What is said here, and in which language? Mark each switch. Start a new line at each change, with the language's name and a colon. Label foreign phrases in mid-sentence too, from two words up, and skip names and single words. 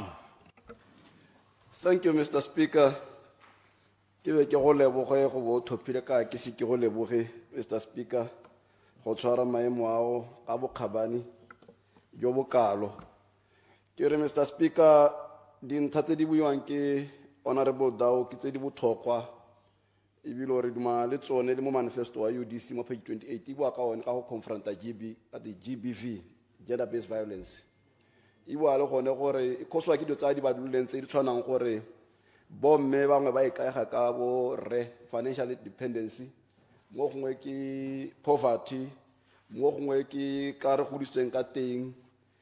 English: Thank you, Mr. Speaker. Mr. Speaker, Mr. Speaker, Honorable
Tswana: Dow, le manifesto wa UDC mo page 28 bua ka one ka go confronta
English: the GBV, gender-based violence.
Tswana: E bua le gone gore e khoswa ke ditsa di ba duleng tse di tshwanang gore bomme bangwe ba ikaega ka bo re
English: financial dependency,
Tswana: mo gongwe ke poverty, mo gongwe ke ka re godiseng ka teng